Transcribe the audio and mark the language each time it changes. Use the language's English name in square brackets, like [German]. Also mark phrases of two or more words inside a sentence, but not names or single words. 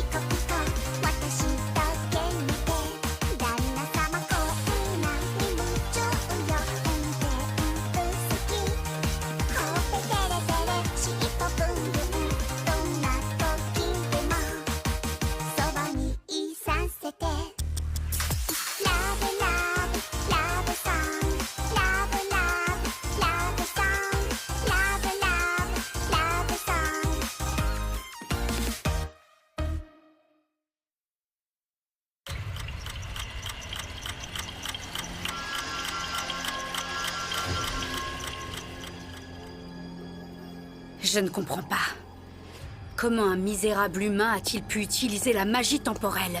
[Japanese] コピコ私だけ見て旦那様こんなに夢中よ運転好きほっぺテレテレ尻尾ブンブンどんな時でもそばにいさせてラブラブラブソングラブラブラブソングラブラブラブソング [French] Je ne comprends pas. Comment un misérable humain a-t-il pu utiliser la magie temporelle?